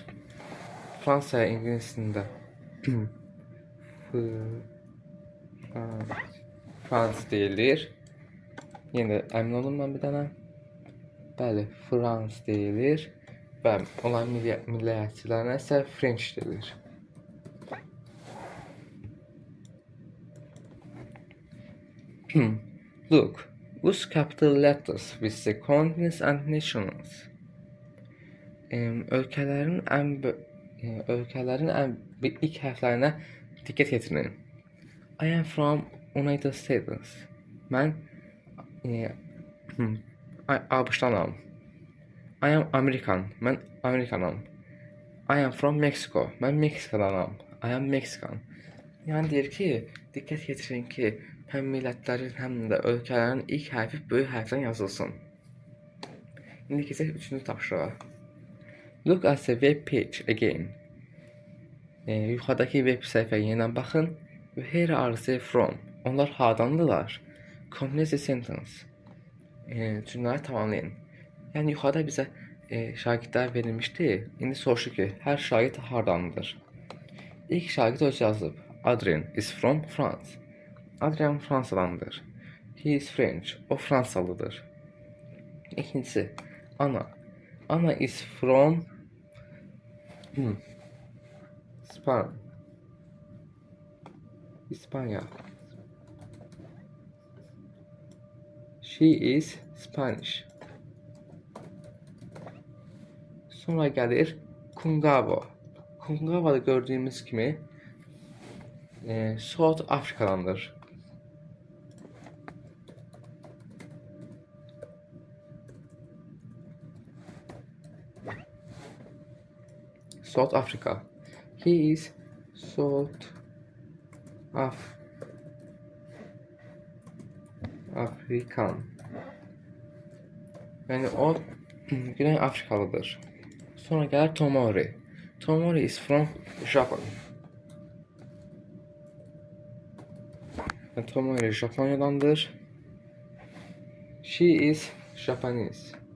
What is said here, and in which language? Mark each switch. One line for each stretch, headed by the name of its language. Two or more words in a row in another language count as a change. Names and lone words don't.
Azerbaijani: Fransa ingilisində Frans deyilir. Yenə əmin olun mən bir dənə. Bəli, Frans deyilir. Və olan millətçilərinə isə French deyilir.
English: Look, use capital letters with the continents and nations.
Azerbaijani: Ölkələrin ilk hərflərinə diqqət yetirin.
English: I am from United States.
Azerbaijani: Mən ABŞ-danam.
English: I am American.
Azerbaijani: Mən Amerikanam.
English: I am from Mexico.
Azerbaijani: Mən Meksikadanam.
English: I am Mexican.
Azerbaijani: Yəni deyir ki, diqqət yetirin ki, həm millətlərin, həm də ölkələrin ilk hərfi böyük hərfdən yazılsın. İndi keçək 3-cü tapşırığa.
English: Look at the web page again.
Azerbaijani: Yuxarıdakı web səhifəyə yenə baxın.
English: Where are they from?
Azerbaijani: Onlar hardandılar?
English: Complete the sentence.
Azerbaijani: Cümlələri tamamlayın. Yəni yuxarıda bizə şagirdlər verilmişdi. İndi soruşur ki, hər şagird hardandır? İlk şagird öz yazıb.
English: Adrian is from France.
Azerbaijani: Adrian Fransadandır.
English: He is French.
Azerbaijani: O Fransalıdır. İkincisi, Anna.
English: Anna is from İspanya. She is Spanish.
Azerbaijani: Sonra gəlir Kungava. Kungava'da gördüyümüz kimi South Afrikadandır.
English: South Africa. He is South African.
Azerbaijani: Yəni o Güney Afrikalıdır. Sonra gəlir
English: Tomori. Tomori is from Japan.
Azerbaijani: Tomori Japoniyadandır.
English: She is Japanese.